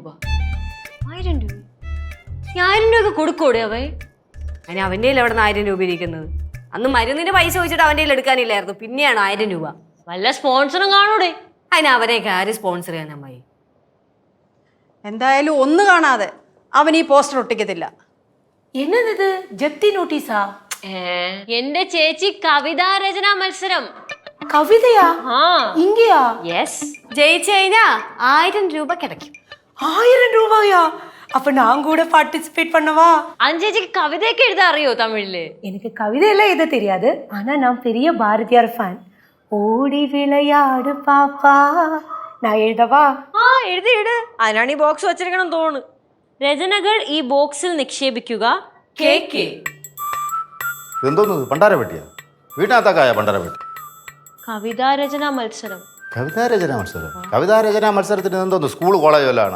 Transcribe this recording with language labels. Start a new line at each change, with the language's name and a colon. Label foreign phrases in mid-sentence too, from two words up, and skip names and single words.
Malayalam: 1000 രൂപ? 1000 രൂപ കൊടുക്കൂടെ അവൻ? അതിന് അവൻ്റെ എവിടെ നിന്ന് 1000 രൂപ ഇരിക്കുന്നത്? അന്ന് മരുന്നിന്റെ പൈസ ചോദിച്ചിട്ട് അവൻ്റെ എടുക്കാനില്ലായിരുന്നു, പിന്നെയാണ് 1000 രൂപ. വല്ല സ്പോൺസറും കാണൂടെ? അതിന് അവരെയൊക്കെ ആര് സ്പോൺസർ ചെയ്യാൻ അമ്മായി? എന്തായാലും ഒന്ന് കാണാതെ അവൻ ഈ പോസ്റ്റർ ഒട്ടിക്കത്തില്ല.
Tamil: என்னது ஜப்தி நோட்டீஸா?
Malayalam: എന്റെ ചേച്ചി കവിതാ രചനാ മത്സരം.
Tamil: கவிதையா? இங்கயா?
Malayalam: യെസ്. ജയിച്ചു കഴിഞ്ഞാ 1000 രൂപ കിടക്കും.
Tamil: 1000 ரூபாயா? அப்ப நான் கூட பார்ட்டிசிபேட் பண்ணவா?
Malayalam: ചേച്ചിക്ക് കവിതയൊക്കെ എഴുതാൻ അറിയോ തമിഴില്?
Tamil: எனக்கு கவிதையெல்லாம் எது தெரியாது, ஆனா நான் பெரிய பாரதியார் ஃபேன். ஓடி விளையாடு பாப்பா. நான் எழுதவா?
Malayalam: എഴുതി. അതിനാണ് ഈ ബോക്സ് വെച്ചിരിക്കണം തോന്നുന്നു. രചനകൾ ഈ ബോക്സിൽ നിക്ഷേപിക്കുക. കേക്ക്. എന്തോന്നത്? പണ്ടാരപ്പെട്ടിയാ? വീട്ടിനകത്താക്കായ പണ്ടാരപ്പെട്ടി? കവിതാരചനാ മത്സരം. കവിതാരചനാ മത്സരം? കവിതാരചനാ മത്സരത്തിന് എന്തോന്ന്? സ്കൂൾ കോളേജ് വല്ലാണ്?